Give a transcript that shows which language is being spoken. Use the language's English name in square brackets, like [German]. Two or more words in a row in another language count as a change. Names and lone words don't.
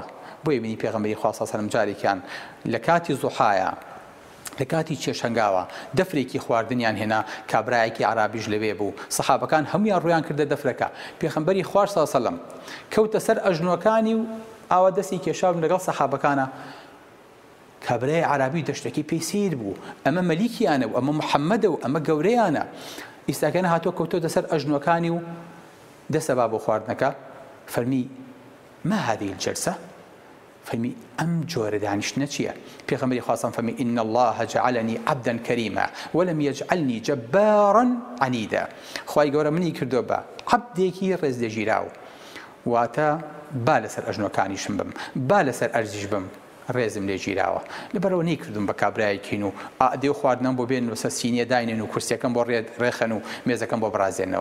[Central Kurdish] بۆیە بینی پێغەمبەری خوا [Arabic] صلی الله علیه و سلم [Central Kurdish] جارێکیان لە کاتی زوحایە لە کاتی چێشەنگاوە دەفرێکی خواردنیان هێنا کابرایەکی عرابیش لەوێ بوو سەحابەکان هەمویان ڕویان کردە دەفرەکە پێغەمبەری خوا [Arabic] صلی الله علیه و سلم [Central Kurdish] کەوتە سەر ئەژنۆکانی و ئاوا دەستی کێشاون لەگەڵ سەحابەکانە کابرای عرابی دەشتێکی پێی سیر بوو ئەمە مەلیکیانە و ئەمە محەممەدە و ئەمە گەورەیانە ئیستاکەنە هاتووە کەوتۆتە سەر ئەژنۆکانی و دەسەبا بۆ خواردنەکە فەرمی [Arabic] ما هذه الجلسة [Central Kurdish] فەرمی ئەم جۆرە دانیشتنە چییە؟ پێغەمبەری خوا فەرمی [Arabic] إن الله جعلني عبدا كريما ولم يجعلني جبارا عنيدا. [Central Kurdish] خوای گەورە منی کردو بە عەبدێکی ڕێزلێژیراو واتە با لەسەر ئەژنۆکانیشم بم با لەسەر ئەرزیش بم ڕێزم لێ گیراوە لەبەرەوە نەیکردم بە کابرایەکین و ئادێ و خواردنەم بۆ بێن وسە سینیە داینێن و کورسیەکەم بۆ ڕێخەن و مێزەکەم بۆ بڕازێنەوە.